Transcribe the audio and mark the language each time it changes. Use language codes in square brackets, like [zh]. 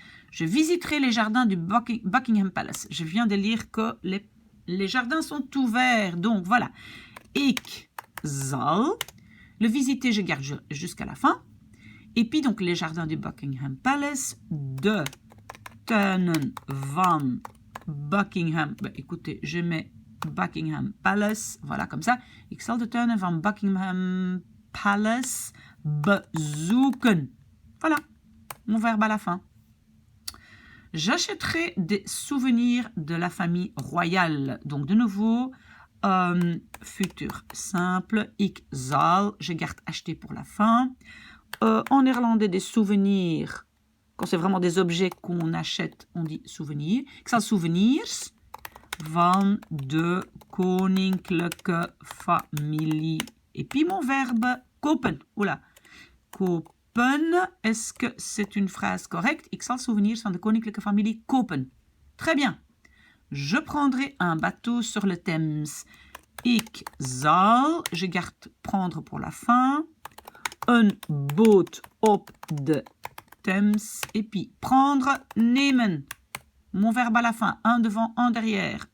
[fr] Je visiterai les jardins du Buckingham Palace. Je viens de lire que les jardins sont ouverts. Donc voilà. [nl] Ik zal. [fr] Le visiter, je garde jusqu'à la fin. Et puis donc les jardins du Buckingham Palace. [nl] De tuinen van [fr] Buckingham. Ben, écoutez, je mets Buckingham Palace. Voilà, comme ça. [nl] Ik zal de tuinen van Buckingham Palace bezoeken. [fr] Voilà, mon verbe à la fin. J'achèterai des souvenirs de la famille royale. Donc, de nouveau, futur simple. [nl] Ik zal, [fr] je garde acheter pour la fin. En néerlandais, des souvenirs. Quand c'est vraiment des objets qu'on achète, on dit souvenirs. [nl] Ik zal souvenirs van de koninklijke familie. [fr] Et puis mon verbe kopen. Oula. Kopen. Est-ce que c'est une phrase correcte? [nl] Ik zal souvenirs van de koninklijke familie kopen. [fr] Très bien. Je prendrai un bateau sur le Thames. [nl] Ik zal, [fr] je garde prendre pour la fin. [nl] Een boot op de Thames. [fr] Et puis prendre, nemen. Mon verbe à la fin, un devant, un derrière.